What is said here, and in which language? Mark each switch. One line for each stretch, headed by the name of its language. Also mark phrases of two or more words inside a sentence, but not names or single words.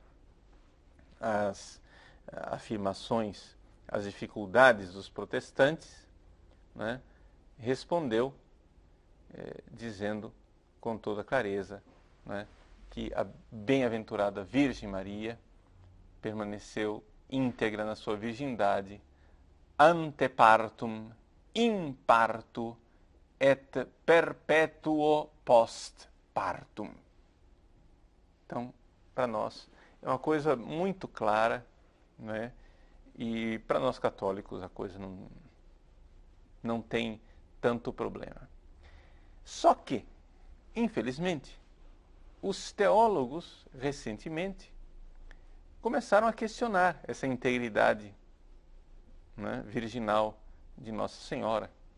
Portuguese: às afirmações, às dificuldades dos protestantes, né, respondeu dizendo com toda clareza, né, que a bem-aventurada Virgem Maria permaneceu íntegra na sua virgindade
Latin: ante partum, in partu et perpetuo post partum.
Portuguese: Então, para nós, é uma coisa muito clara, né? E para nós católicos a coisa não tem tanto problema. Só que, infelizmente, os teólogos, recentemente, começaram a questionar essa integridade, né, virginal de Nossa Senhora.